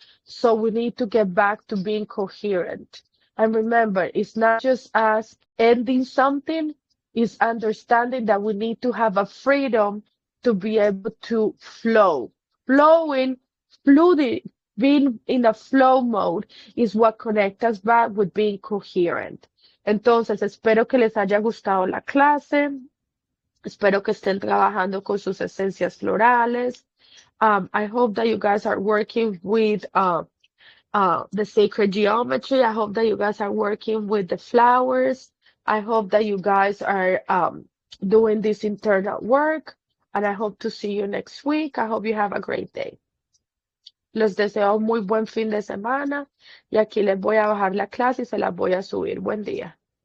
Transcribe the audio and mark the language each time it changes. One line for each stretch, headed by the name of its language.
English: So we need to get back to being coherent. And remember, it's not just us ending something, is understanding that we need to have a freedom to be able to flow. Flowing, fluid, being in a flow mode is what connects us back with being coherent.
Spanish: Entonces, espero que les haya gustado la clase. Espero que estén trabajando con sus esencias florales.
English: I hope that you guys are working with the sacred geometry. I hope that you guys are working with the flowers. I hope that you guys are doing this internal work. And I hope to see you next week. I hope you have a great day.
Spanish: Les deseo muy buen fin de semana. Y aquí les voy a bajar la clase y se las voy a subir. Buen día.